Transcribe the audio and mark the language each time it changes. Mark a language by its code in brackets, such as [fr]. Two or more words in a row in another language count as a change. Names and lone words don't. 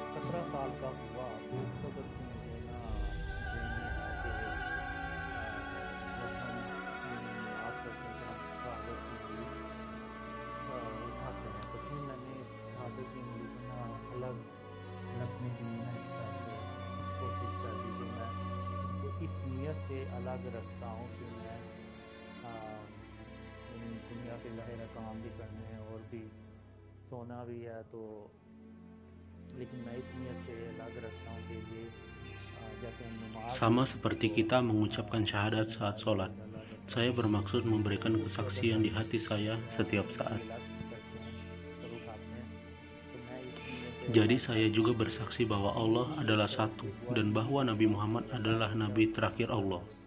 [hi] 15 साल का हुआ तो उस वक्त मुझे ना ज़हन में आया कि जब हम नमाज पढ़ते हैं तो हम शहादत की उंगली उठाते हैं, तो फिर मैंने शहादत की उंगली को ना अलग रखने की ना कोशिश कर दी कि मैं इसको इस नीयत से अलग रखता हूँ कि मैं दुनिया के ज़ाहिर काम भी करने हैं और भी सोना भी है, तो लेकिन मैं इस नीयत से अलग रखता हूँ कि ये जैसे हम नमाज [id] Sama seperti kita mengucapkan syahadat saat sholat, saya bermaksud memberikan kesaksian di hati saya setiap saat. Jadi saya juga bersaksi bahwa Allah adalah satu dan bahwa Nabi Muhammad adalah Nabi terakhir Allah.